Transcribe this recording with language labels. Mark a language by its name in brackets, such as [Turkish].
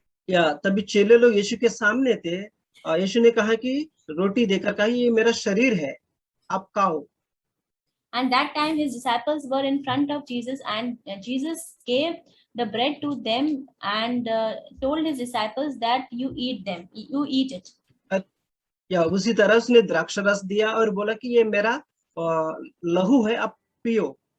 [Hindi] या तभी चेले लोग यीशु के सामने थे, यीशु ने कहा कि रोटी देकर कहा ये मेरा शरीर है, आप खाओ। [English] And that time his disciples were in front of Jesus and Jesus gave the bread to them and told his disciples that you eat it. [Hindi] या उसी तरह उसने द्राक्षरस दिया और बोला कि ये मेरा लहू है, आप पियो।